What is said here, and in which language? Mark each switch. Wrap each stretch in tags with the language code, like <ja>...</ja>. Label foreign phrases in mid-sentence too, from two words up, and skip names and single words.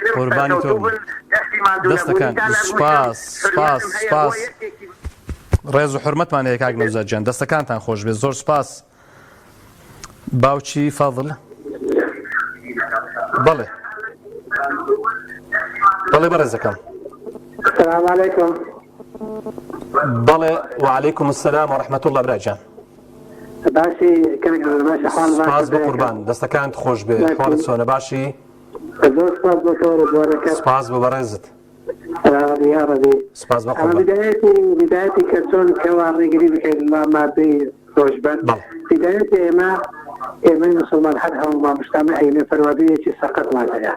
<ckb>سپاس ڕێز و حرمەتمان هەیە کاک نەوزاد گیان دەستەکانتان خۆش بێت زۆر سپاس باوکی فەضڵ بەڵێ بەڵێ بەڕێزەکەم</ckb> <ar>السلام علیکم بەڵێ وعليكم السلام ورحمة الله براجان</ar> <ckb>باشی سپاس بە قوربان دەستەکانت خۆش بێت حواڵت چۆنە باشی زۆر سپاس بۆ تۆ سپاس بۆ بەڕێزت سپاس بە قوربان بدایەتی کە چۆن کەوا ڕێگری بکەیت لە مادەی ڕۆژبەر بدایەتی ئێمەی مسلمان هەر هەموو مجتەمەعی پەروەردەیەکی سەقەتمان هەیە</ckb>